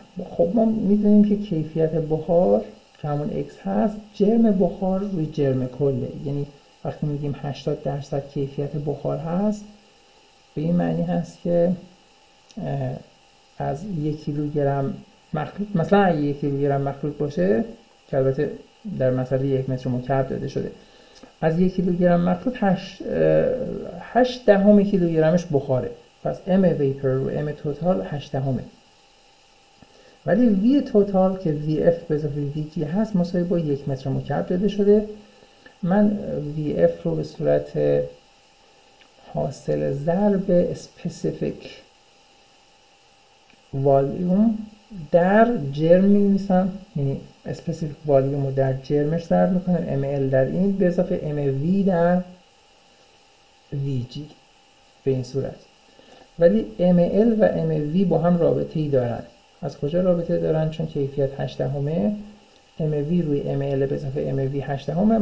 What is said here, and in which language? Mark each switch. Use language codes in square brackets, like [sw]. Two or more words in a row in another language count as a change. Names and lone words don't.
[fa] خب ما میدونیم که کیفیت بخار که همون X هست، جرم بخار روی جرم کله، یعنی وقتی میگیم 80% کیفیت بخار هست به این معنی هست که از 1 کیلوگرم مخلوط، مثلا اگه 1 کیلوگرم مخلوط باشه که البته در مسئله 1 متر مکعب داده شده، از 1 کیلوگرم مخلوط 8 دهم کیلوگرمش بخاره، پس M vapor رو M توتال 8 دهمه. ولی V توتال که VF به اضافه VG هست مساوی با 1 متر مکعب داده شده. من VF رو به صورت حاصل ضرب [en] specific volume [fa] در جرم می‌نویسم، یعنی [en] specific volume [fa] رو در جرمش ضرب میکنم، ml در این به اضافه mv در vg به این صورت. ولی ml و mv با هم رابطه ای دارن. از کجا رابطه دارن؟ چون کیفیت 8 دهمه، mv روی ml به اضافه mv 8 دهمه.